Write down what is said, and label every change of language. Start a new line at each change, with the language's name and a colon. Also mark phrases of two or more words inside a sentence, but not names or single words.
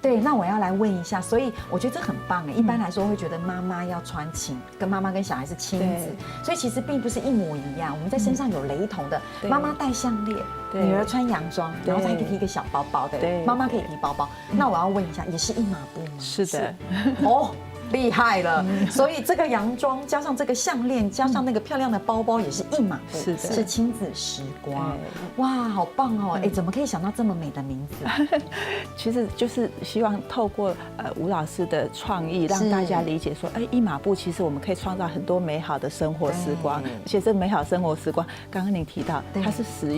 Chinese: 那我要來問一下，所以我覺得這很棒誒，一般來說會覺得媽媽要穿跟媽媽跟小孩是親子，所以其實並不是一模一樣，我們在身上有雷同的，媽媽戴項鏈，女兒穿洋裝，然後再可以提一個小包包的，媽媽可以提包包，那我要問一下，也是一碼布嗎？是的。哦，厲害了！所以這個洋裝加上這個項鏈，加上那個漂亮的包包，也是一碼布，是親子時光。哇，好棒哦！哎，怎麼可以想到這麼美的名字？其實就是希望透過吳老師的創意，讓大家理解說，哎，一碼布其實我們可以創造很多美好的生活時光，而且這美好生活時光，剛剛您提到，它是實用的，它不是不親民的。